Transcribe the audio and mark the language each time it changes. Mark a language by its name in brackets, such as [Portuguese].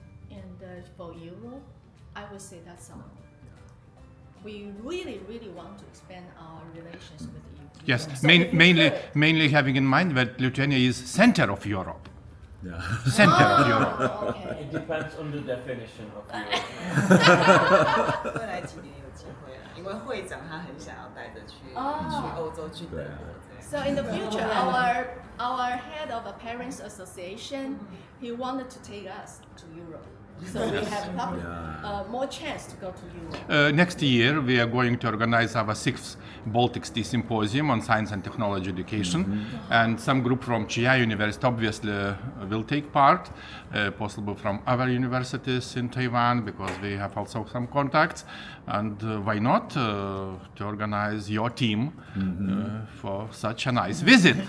[English] And for Europe, I would say that's all. We really want to expand our relations with EU. Yes, So if we could- mainly having in mind that Lithuania is center of Europe. Yeah. Center of Europe. Oh, okay. It depends on the definition of your. [Chinese] 未来几年有机会啊，因为会长他很想要带着去欧洲去德国这样。 [English] So in the future, our head of a parents association, he wanted to take us to Europe. So we have more chance to go to Europe. Next year, we are going to organize our 6th Baltic Sea Symposium on Science and Technology Education, and some group from Chiayi University obviously will take part, possible from other universities in Taiwan, because we have also some contacts, and why not to organize your team for such a nice visit.